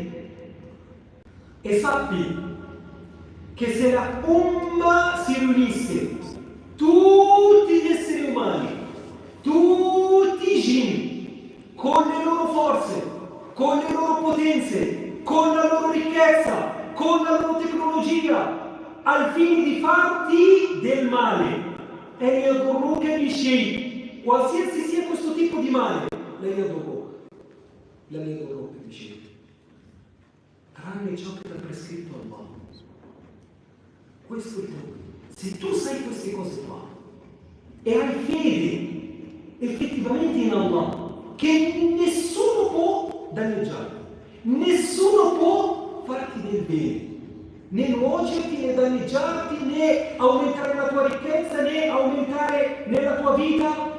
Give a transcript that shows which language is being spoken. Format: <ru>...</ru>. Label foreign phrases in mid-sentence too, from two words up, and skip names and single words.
<it>E sappi che se la Ummah si riunisse, tutti gli esseri umani, tutti i jinni, con le loro forze, con le loro potenze, con la loro ricchezza, con la loro tecnologia, al fine di farti del male, e</it> <ar>يضروك بشيء,</ar> <it>qualsiasi sia questo tipo di male,</it> <ar>لا يضروك بشيء,</ar> <it>tranne ciò che ha prescritto Allah. Questo è il tuo. Se tu sai queste cose qua e hai fede effettivamente in Allah, che nessuno può danneggiarti, nessuno può farti del bene, né nuocerti, né danneggiarti, né aumentare la tua ricchezza, né aumentare nella tua vita.</it>